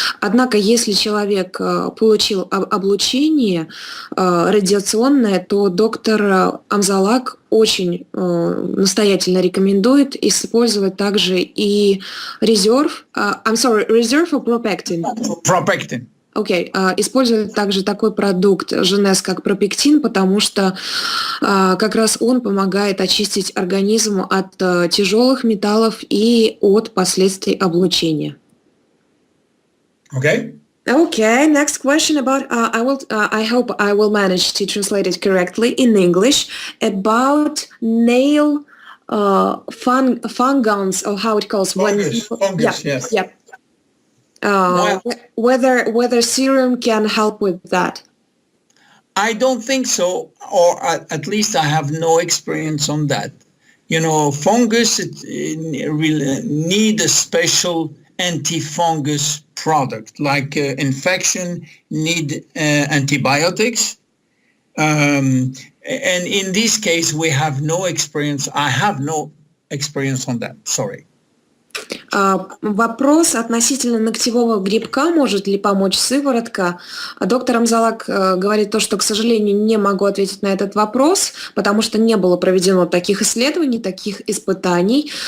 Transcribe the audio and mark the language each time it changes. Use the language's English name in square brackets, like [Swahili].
[Russian] Однако, если человек получил облучение радиационное, то доктор Амзалаг очень настоятельно рекомендует использовать также и резерв, [English] reserve or propectin? Propectin. [Russian] Окей. Используют также такой продукт J.C.S, как пропектин, потому что как раз он помогает очистить организм от тяжелых металлов и от последствий облучения. [English] Okay. Okay, next question about, I hope I will manage to translate it correctly in English, about nail fungans, or how it calls. Fungus, Yeah, yes. Yeah. Whether serum can help with that. I don't think so, or at least I have no experience on that. You know, fungus really need a special anti-fungus product, like infection need antibiotics. And in this case, we have no experience. I have no experience on that. Sorry. [Russian] Вопрос относительно ногтевого грибка, может ли помочь сыворотка. Доктор Амзалаг говорит то, что, к сожалению, не могу ответить на этот вопрос, потому что не было проведено таких исследований, таких испытаний,